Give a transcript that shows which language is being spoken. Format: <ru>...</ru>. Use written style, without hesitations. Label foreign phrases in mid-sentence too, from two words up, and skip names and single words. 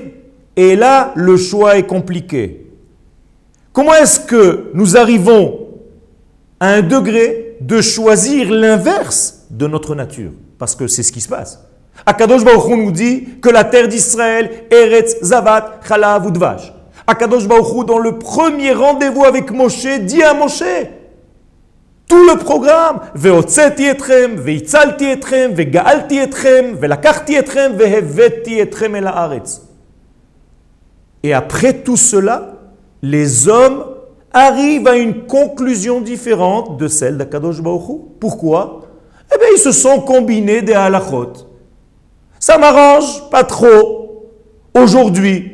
<fr>Et là, le choix est compliqué. Comment est-ce que nous arrivons à un degré de choisir l'inverse de notre nature? Parce que c'est ce qui se passe.</fr> <he>הקדוש ברוך הוא</he> <fr>nous dit que la terre d'Israël,</fr> <he>ארץ זבת חלב ודבש. הקדוש ברוך הוא,</he> <fr>dans le premier rendez-vous avec Moshe, dit à Moshe, tout le programme,</fr> <he>והוצאתי אתכם והצלתי אתכם וגאלתי אתכם ולקחתי אתכם והבאתי אתכם אל הארץ.</he> <fr>Et après tout cela, les hommes arrivent à une conclusion différente de celle d'</fr> <he>הקדוש ברוך הוא.</he> <fr>Pourquoi? Eh bien, ils se sont combinés des halachot. Ça m'arrange pas trop aujourd'hui.</fr>